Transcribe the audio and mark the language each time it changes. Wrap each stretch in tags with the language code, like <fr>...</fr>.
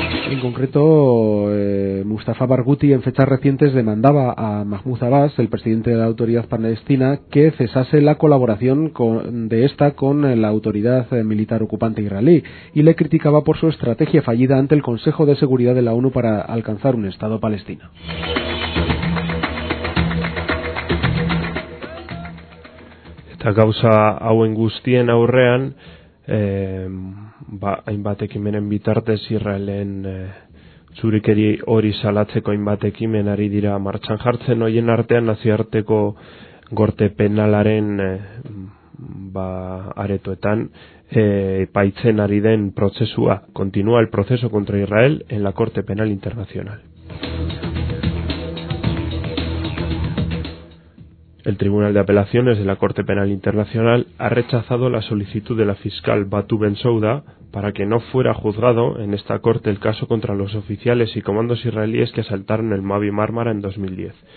<es>En concreto, Mustafa Barghouti en fechas recientes demandaba a Mahmoud Abbas, el presidente de la Autoridad Palestina, que cesase la colaboración de esta con la autoridad militar ocupante israelí, y le criticaba por su estrategia fallida ante el Consejo de Seguridad de la ONU para alcanzar un Estado palestino.</es> <eu>Esta causa hauen guztien aurrean, hainbat ekimenen bitartez Israelen zurikeri hori salatzeko hainbat ekimen ari dira martxan jartzen, hoien artean nazioarteko gorte penalaren aretoetan epaitzen ari den prozesua.</eu> <es>Continúa el proceso contra Israel en la Corte Penal Internacional. El Tribunal de Apelaciones de la Corte Penal Internacional ha rechazado la solicitud de la fiscal Batu Ben Souda para que no fuera juzgado en esta corte el caso contra los oficiales y comandos israelíes que asaltaron el Mavi Marmara en 2010.</es>